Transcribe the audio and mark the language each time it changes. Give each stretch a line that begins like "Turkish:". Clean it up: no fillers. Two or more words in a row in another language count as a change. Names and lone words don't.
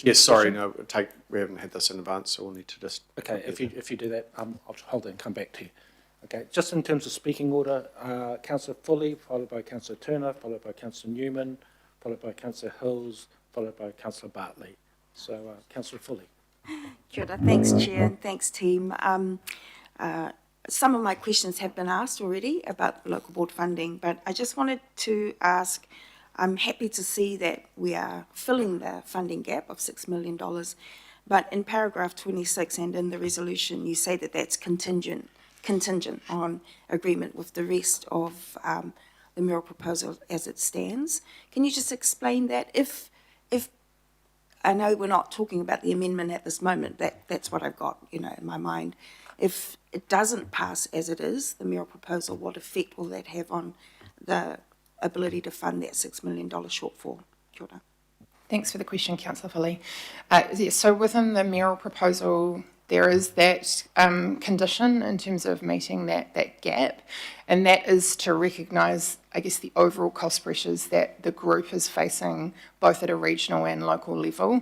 English: Yes, sorry, no, we haven't had this in advance, so we'll need to just... Okay, if you do that, I'll hold it and come back to you. Okay, just in terms of speaking order, Councillor Foley, followed by Councillor Turner, followed by Councillor Newman, followed by Councillor Hills, followed by Councillor Bartley. So, Councillor Foley.
Māori: Kia ora.
English: Thanks, Chair, and thanks, team. Some of my questions have been asked already about the local board funding, but I just wanted to ask, I'm happy to see that we are filling the funding gap of $6 million, but in paragraph 26 and in the resolution, you say that that's contingent on agreement with the rest of the mayoral proposal as it stands. Can you just explain that? If I know we're not talking about the amendment at this moment, that's what I've got, in my mind. If it doesn't pass as it is, the mayoral proposal, what effect will that have on the ability to fund that $6 million shortfall?
Māori: Kia ora.
English: Thanks for the question, Councillor Foley. So within the mayoral proposal, there is that condition in terms of meeting that gap, and that is to recognise, I guess, the overall cost pressures that the group is facing, both at a regional and local level.